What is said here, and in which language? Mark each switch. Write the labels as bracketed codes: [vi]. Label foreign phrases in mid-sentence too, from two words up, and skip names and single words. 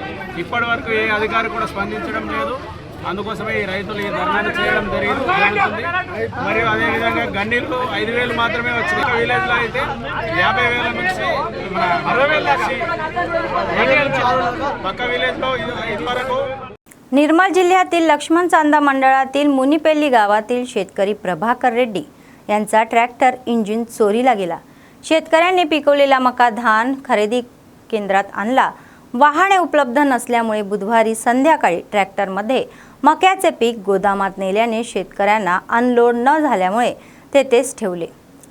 [te] ఇప్పటి వరకు ఏ అధికారి కూడా స్పందించడం లేదు. అందుకోసమే ఈ రైతులు ఈ ధర్నాన్ని చేయడం జరుగుతుంది. మరియు అదేవిధంగా గన్నీళ్ళు 5,000 మాత్రమే వచ్చినాయి. విలేజ్లో అయితే 50,000 నుంచి 60,000 పక్క విలేజ్లో ఇదివరకు. [mr] निर्मल जिल्ह्यातील लक्ष्मण चांदा मंडळातील मुनिपेल्ली गावातील शेतकरी प्रभाकर रेड्डी यांचा ट्रॅक्टर इंजिन चोरीला गेला. शेतकऱ्यांनी पिकवलेला मका धान खरेदी केंद्रात आणला. वाहने उपलब्ध नसल्यामुळे बुधवारी संध्याकाळी ट्रॅक्टरमध्ये मक्याचे पीक गोदामात नेल्याने शेतकऱ्यांना अनलोड न झाल्यामुळे तेथेच ठेवले.